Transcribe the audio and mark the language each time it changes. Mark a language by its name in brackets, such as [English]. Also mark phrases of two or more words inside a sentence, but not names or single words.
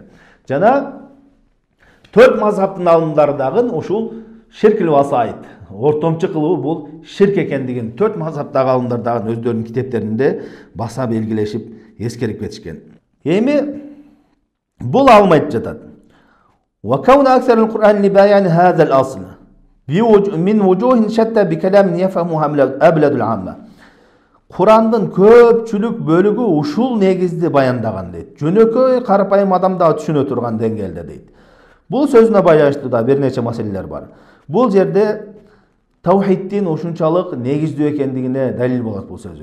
[Kyrgyz] Жана 4 мазхабтын алымдары дагы ушул [Arabic] شرك الوسائط, [Kyrgyz] ортомчу кылуу бул ширк экендигин 4 мазхабтагы алымдар дагы өздөрүнүн китептеринде баса белгилешип эскерип кетишкен. Эми бул алым айтып жатат: [Arabic] وكون أكثر القرآن لبيان هذا الأصل من وجوه شتى بكلام يفهمها أبلد العامة. [Kyrgyz] Курандын көпчүлүк бөлүгү ушул негизди баяндаган дейт. Жөнөкөй карапайым адам да түшүнө турган деңгээлде дейт. Бул сөзүнө байланыштуу да бир нече маселелер бар. Бул жерде таухиддин ушунчалык негиздүү экендигине далил болот бул сөзү.